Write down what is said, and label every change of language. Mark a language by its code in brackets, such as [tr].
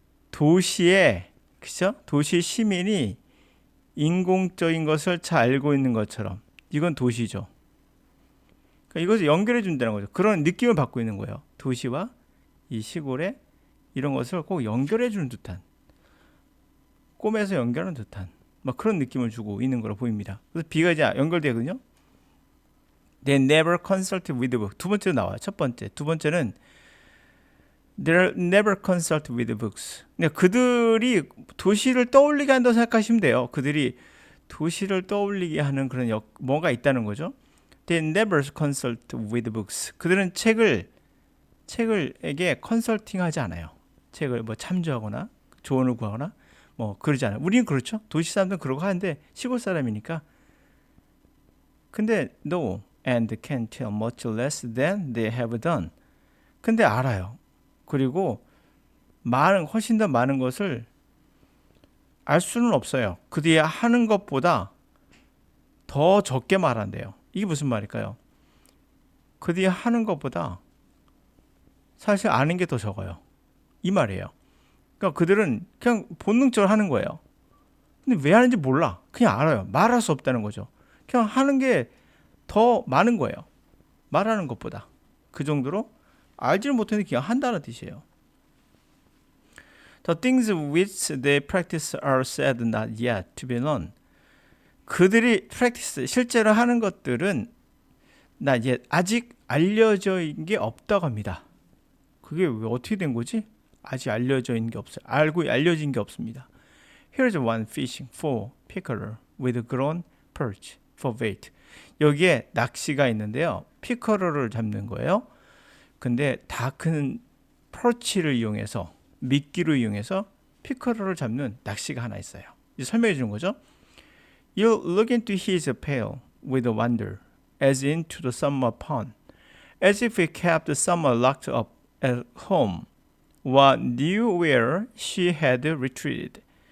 [ko] 도시의 도시 시민이 인공적인 것을 잘 알고 있는 것처럼 이건 도시죠. 그러니까 이것을 연결해 준다는 거죠. 그런 느낌을 받고 있는 거예요. 도시와 이 시골의 이런 것을 꼭 연결해 주는 듯한, 꿈에서 연결하는 듯한 막 그런 느낌을 주고 있는 거로 보입니다. 그래서 B가 이제 연결되거든요. [en] They never consulted with the book. [ko] 두 번째로 나와요. 첫 번째. 두 번째는 [en] They never consult with the books. [ko] 그러니까 그들이 도시를 떠올리게 한다고 생각하시면 돼요. 그들이 도시를 떠올리게 하는 그런 뭐가 있다는 거죠. [en] They never consult with the books. [ko] 그들은 책을에게 컨설팅하지 않아요. 책을 뭐 참조하거나 조언을 구하거나 뭐 그러지 않아요. 우리는 그렇죠. 도시 사람들은 그러고 하는데 시골 사람이니까. 근데 [en] no, and can tell much less than they have done. [ko] 근데 알아요. 그리고 훨씬 더 많은 것을 알 수는 없어요. 그들이 하는 것보다 더 적게 말한대요. 이게 무슨 말일까요? 그들이 하는 것보다 사실 아는 게 더 적어요. 이 말이에요. 그러니까 그들은 그냥 본능적으로 하는 거예요. 근데 왜 하는지 몰라. 그냥 알아요. 말할 수 없다는 거죠. 그냥 하는 게 더 많은 거예요. 말하는 것보다. 그 정도로 알지를 못했는데 그냥 한다는 뜻이에요. [en] The things which they practice are said not yet to be known. [ko] 그들이 [en] practice, [ko] 실제로 하는 것들은 [en] not yet, [ko] 아직 알려져 있는 게 없다고 합니다. 그게 왜 어떻게 된 거지? 아직 알려져 있는 게 없어요. 알려진 게 없습니다. [en] Here's one fishing for pickerel with grown perch for bait. [ko] 여기에 낚시가 있는데요. 피커럴을 잡는 거예요. 근데 다 큰 퍼치를 이용해서 미끼를 이용해서 피커럴을 잡는 낚시가 하나 있어요. 이제 설명해 주는 거죠. [en] You look into his pail with wonder, as into the summer pond, as if he kept the summer locked up at home, or knew where she had retreated.